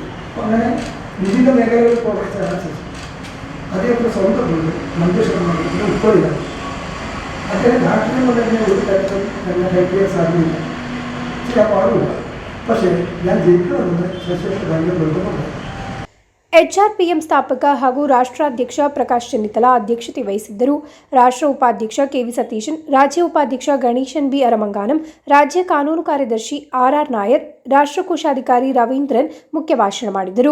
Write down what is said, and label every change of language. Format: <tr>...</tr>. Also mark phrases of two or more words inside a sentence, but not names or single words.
<ml>അപ്പോൾ അങ്ങനെ വിവിധ മേഖലകളിൽ പ്രവർത്തിച്ചാണ് ശേഷം അദ്ദേഹത്തിന് സ്വന്തം വീട് മഞ്ചേശ്വരം മണ്ഡലത്തിൽ ഉൾക്കൊള്ളില്ല. അദ്ദേഹം നാട്ടിൽ കൊണ്ട് തന്നെ ഒരു തരത്തിലും എന്നെ ഹെൽപ്പ് ചെയ്യാൻ സാധ്യതയില്ല, ചെയ്യാൻ പാടില്ല. പക്ഷേ ഞാൻ ജയിക്കണമെന്ന് ശശിയുടെ ഭയങ്കര നിർബന്ധമുണ്ട്.</ml> <kn>HRPM ಸ್ಥಾಪಕ ಹಾಗೂ ರಾಷ್ಟ್ರಾಧ್ಯಕ್ಷ ಪ್ರಕಾಶ್ ಚೆನ್ನಿತ್ತಲ ಅಧ್ಯಕ್ಷತೆ ವಹಿಸಿದ್ದರು. ರಾಷ್ಟ್ರ ಉಪಾಧ್ಯಕ್ಷ KV ಸತೀಶನ್, ರಾಜ್ಯ ಉಪಾಧ್ಯಕ್ಷ ಗಣೇಶನ್ B ಅರಮಂಗಾನಂ, ರಾಜ್ಯ ಕಾನೂನು ಕಾರ್ಯದರ್ಶಿ RR ನಾಯರ್, ರಾಷ್ಟ್ರ ಕೋಶಾಧಿಕಾರಿ ರವೀಂದ್ರನ್ ಮುಖ್ಯ ಭಾಷಣ ಮಾಡಿದರು.</kn>